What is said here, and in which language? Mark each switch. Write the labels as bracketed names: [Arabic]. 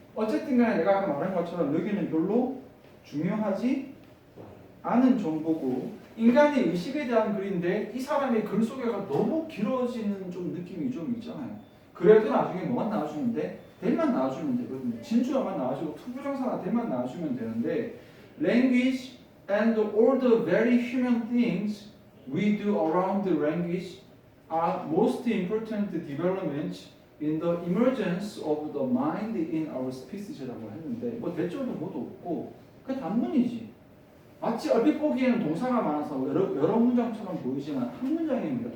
[Korean] 어쨌든 간에 내가 아까 말한 것처럼 여기는 별로 중요하지 않은 정보고 인간의 의식에 대한 글인데 이 사람의 글 소개가 너무 길어지는 좀 느낌이 좀 있잖아요. 그래도 나중에 뭐만 나와주는데 대만 나와주면 되거든요. 진주어만 나와주고 투부정사나 대만 나와주면 되는데 [English] language and all the very human things we do around the language are most important developments in the emergence of the mind in our species라고 [Korean] 했는데 뭐 대절도 뭐도 없고 그게 단문이지. 마치 얼핏 보기에는 동사가 많아서 여러 문장처럼 보이지만 한 문장입니다.